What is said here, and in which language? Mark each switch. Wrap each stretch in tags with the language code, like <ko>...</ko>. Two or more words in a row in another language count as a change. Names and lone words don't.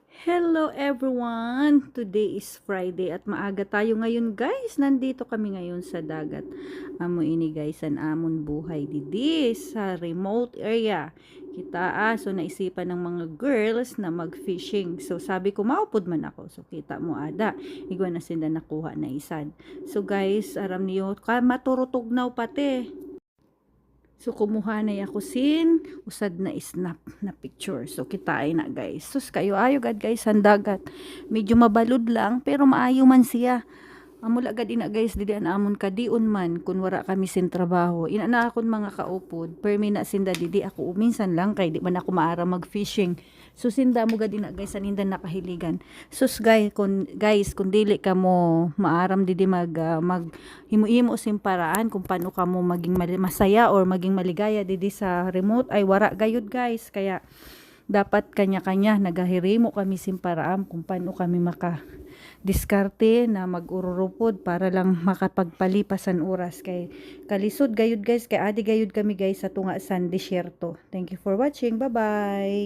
<en>Hello everyone! Today is Friday</en> <tl>at maaga tayo ngayon</tl> <en>guys.</en> <tl>Nandito kami ngayon sa dagat.</tl> <war>Amo ini guys, an amon buhay didi sa remote area.</war> <tl>Kita so naisipan ng mga girls na mag-fishing. So sabi ko maupod man ako.</tl> <war>So kita mo ada. Igwa na sila nakuha na isad. So guys, aram niyo ka maturutugnaw pati.</war> <tl>So, kumuha na ako sin, usad na snap na picture.</tl> <war>So, kitain na guys. Sus, kayo ayo gad guys, sandagat. Medyo mabalod lang, pero maayo man siya. Amula gad ina guys, dili an amon kadiun man, kun wara kami sin trabaho. Ina na akon mga kaupod, permi na sinda didi ako uminsan lang, kay di man ako maara mag-fishing. So, sinda mo gad ina guys, aninda nakahiligan. Sus guys, kun dili ka mo maaram didi mag himo-himo sim paraan kung paano ka mo maging masaya or maging maligaya didi sa remote ay wara gayud guys. Kaya dapat kanya-kanya nagahirimo kami sim paraan kung paano kami diskarte na mag-ururupod</war> <tl>para lang makapagpalipas ang oras</tl> <war>kay kalisod gayud guys, kay adi gayud kami guys sa tunga san disyerto.</war> <en>Thank you for watching. Bye bye.</en>